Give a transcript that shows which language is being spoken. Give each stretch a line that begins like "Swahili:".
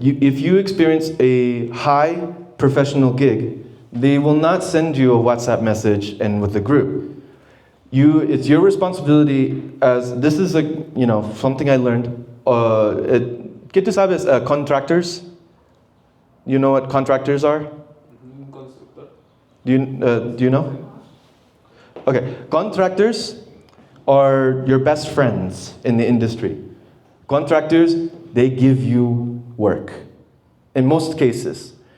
English: If you experience a high professional gig, they will not send you a WhatsApp message and with the group. It's your responsibility as, this is something I learned.
Spanish: ¿Qué tú sabes, contractors?
English: You know what contractors are?
Spanish: Un constructor.
English: Do you know? Okay, contractors are your best friends in the industry. Contractors, they give you work, in most cases.